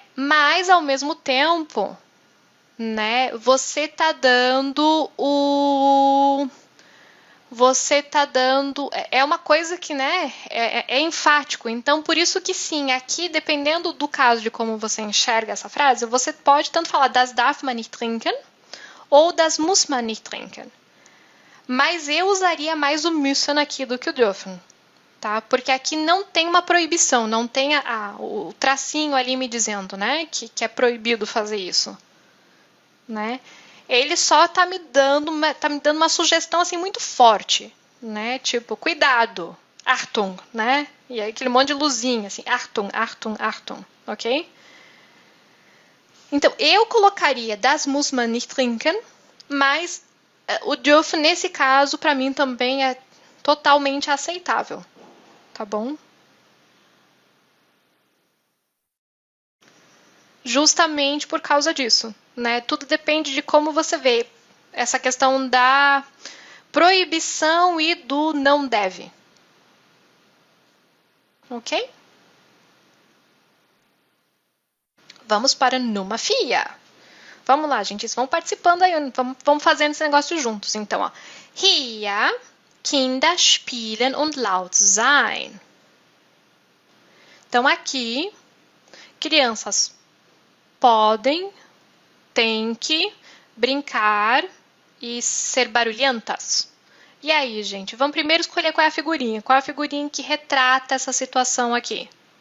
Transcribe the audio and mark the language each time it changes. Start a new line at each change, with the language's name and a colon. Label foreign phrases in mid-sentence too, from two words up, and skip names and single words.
Portuguese: Mas, ao mesmo tempo, né, você tá dando o... Você tá dando... É uma coisa que, né, é enfático. Então, por isso que sim, aqui, dependendo do caso de como você enxerga essa frase, você pode tanto falar
German: das darf man nicht trinken
Portuguese: ou
German: das muss man nicht trinken.
Portuguese: Mas eu usaria mais o müssen aqui do que o dürfen. Tá? Porque aqui não tem uma proibição, não tem o tracinho ali me dizendo, né, que é proibido fazer isso, né? Ele só tá me dando uma sugestão assim muito forte, né? Tipo, cuidado, Achtung, né? E aí aquele monte de luzinha assim,
German: Achtung, Achtung, Achtung,
Portuguese: ok? Então eu colocaria
German: das muss man nicht trinken,
Portuguese: mas o dürfen nesse caso para mim também é totalmente aceitável. Tá bom? Justamente por causa disso, né? Tudo depende de como você vê essa questão da proibição e do não deve. Ok? Vamos para numa fia. Vamos lá, gente. Vão participando aí. Vamos fazendo esse negócio juntos. Então, ó.
German: Hier Kinder spielen und laut sein.
Portuguese: Então, aqui, crianças podem, têm que brincar e ser barulhentas. E aí, gente, vamos primeiro escolher qual é a figurinha. Qual é a figurinha que retrata essa situação aqui?